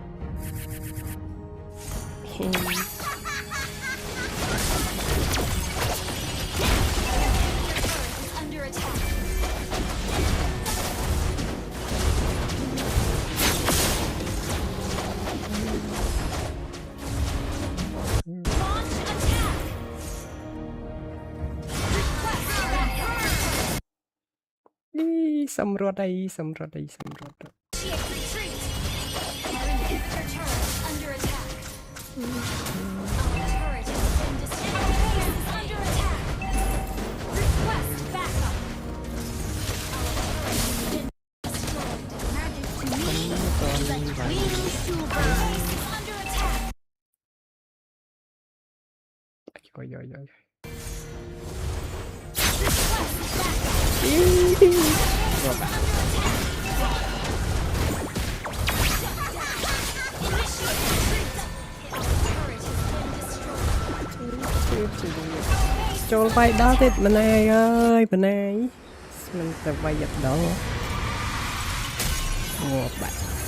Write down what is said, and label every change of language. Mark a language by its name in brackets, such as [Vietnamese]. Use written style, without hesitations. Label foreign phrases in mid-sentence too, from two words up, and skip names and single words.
[English] Under attack. Launch attack. Request backup. [Khmer] សម្រត់អី [English] Initiate retreat. Our inhibitor turret is under attack. Our turret has been destroyed. Is under attack. Request backup. Our turret has been destroyed. Magic to me is like wings to a bird. Is under attack. យោ Request backup. [Khmer] ចូលវាយដល់ទេម្នាយអើយម្នាយមិនទៅវាយដល់ងាប់បាត់